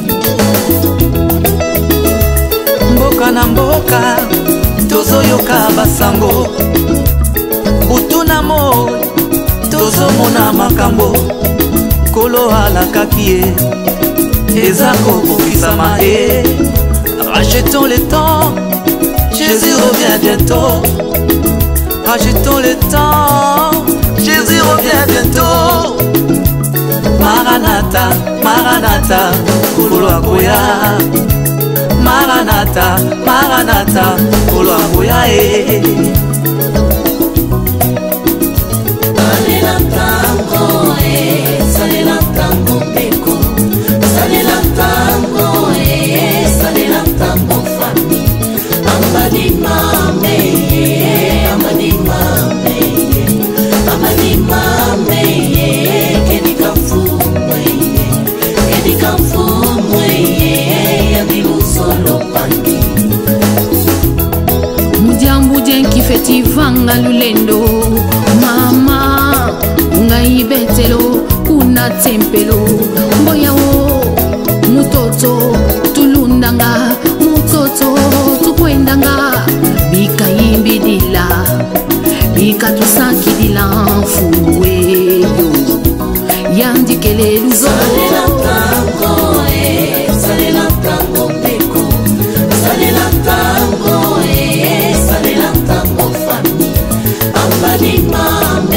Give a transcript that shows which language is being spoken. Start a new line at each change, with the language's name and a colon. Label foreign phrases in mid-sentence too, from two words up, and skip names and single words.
Lingala: Mboka na mboka, tozoyoka basango. Butuna mo tozomona makambo kolo alakaki ye eza kokokisama ye
French: Rachetons le temps, Jésus revient bientôt. Rachetons le temps, Jésus revient bientôt.
Lingala: Maranatha, Maranatha, Koloakoya. Maranatha, Maranatha, Koloakoya. Salela tango, salela tango beko. Salela tango, salela tango famille.
Kongo: Amadi mame, amadi mame, amadi mame, kenika fumwe, kenika fumwe, yabilu solo pangi. Mudiambu jenki fetivanga lulendo, mama ngai betelo kuna tempelo mboya wo mutoto tulundanga mutoto tukwendanga bika yimbidila bika tusakidila mfuweyo yandikele luzo
Lingala: salela tango salela tango beko salela tango famille ambalima